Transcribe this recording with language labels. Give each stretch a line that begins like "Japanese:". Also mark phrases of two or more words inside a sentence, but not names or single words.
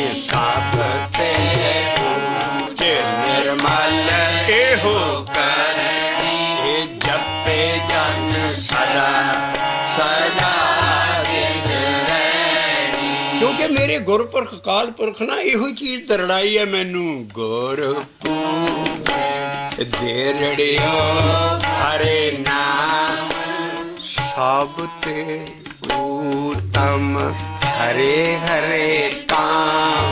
Punjabi: ਸਭ ਤੇ ਊਂਚ ਨਿਰਮਲ ਏਹੋ ਕਰਣੀ, ਜਪੇ ਜਨ ਸਦਾ ਸਦਾ। ਕਿਉਂਕਿ ਮੇਰੇ ਕਹਿੰਦੇ ਗੁਰਪੁਰਖ ਅਕਾਲ ਪੁਰਖ ਨਾ ਇਹੋ ਚੀਜ਼ ਦਰੜਾਈ ਹੈ ਮੈਨੂੰ। ਗੁਰਪੁਰਖ ਦੇਰੜਿਓ ਹਰੇ ਨਾਮ ਸਭ ਤੇ ਊਤਮ ਹਰੇ ਹਰੇ ਕਾਮ।